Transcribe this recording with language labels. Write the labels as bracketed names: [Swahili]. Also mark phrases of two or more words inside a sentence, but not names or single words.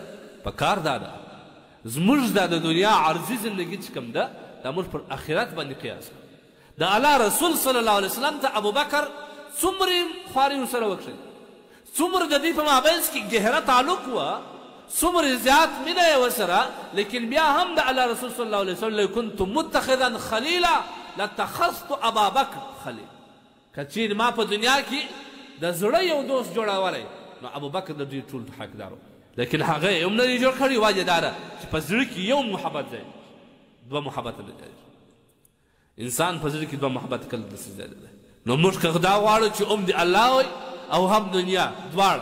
[Pashto] په کار دا ده زموږ دا د دنیا عرضي زندګي چې کوم ده دا موږ پر آخرت باندې قیاس کړو. د الله رسول [Arabic] صلی الله علیه وسلم [Pashto] ته ابوبکر څومره خواري ورسره وکړئ، څومره د دوی په مابینځ کې ګهره تعلق وه، څومره زیات مینه یې ورسره، لیکن بیا هم د الله رسول [Arabic] صلی الله علیه وسلم لو كنت متخذا خلیلا لاتخذت ابا بکر خلیل. [Pashto] که چیرې ما په دنیا کې د زړه یو دوست جوړولی نو ابوبکر د دوی ټول حقدار و، لیکن هغه یې هم نه دی جوړ کړی. وجه دا ده چې په زړه کې یو محبت ځای، دوه محبت نه ځای. انسان په زړه کې دوه محبت کله داسې ځای دی. نو موږ که دا غواړو چې هم د الله وی او هم دنیا دواړه.